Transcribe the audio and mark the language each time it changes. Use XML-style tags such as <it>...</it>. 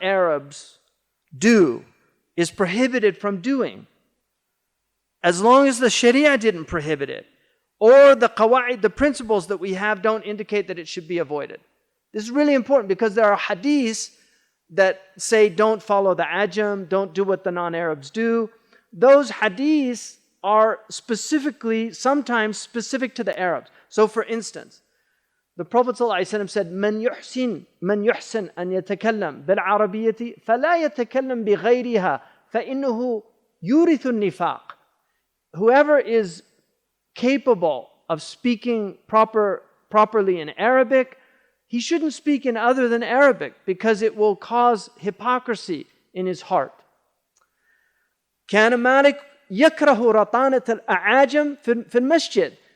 <en>Arabs do is prohibited from doing, as long as the Sharia didn't prohibit it, or the qawa'id, the principles that we have, don't indicate that it should be avoided. This is really important because there are hadiths that say don't follow the ajam, don't do what the non-Arabs do. Those hadiths are specifically, sometimes specific to the Arabs. So for instance, the Prophet ﷺ said,</en> <ar>من يحسن أن يتكلم بالعربية فلا يتكلم بغيرها فإنه يورث النفاق.</ar> <en>Whoever is capable of speaking properly in Arabic, he shouldn't speak in other than Arabic because it will cause hypocrisy in his heart.</en> <ar>كان مالك يكره رطانة الأعاجم في المسجد.</ar>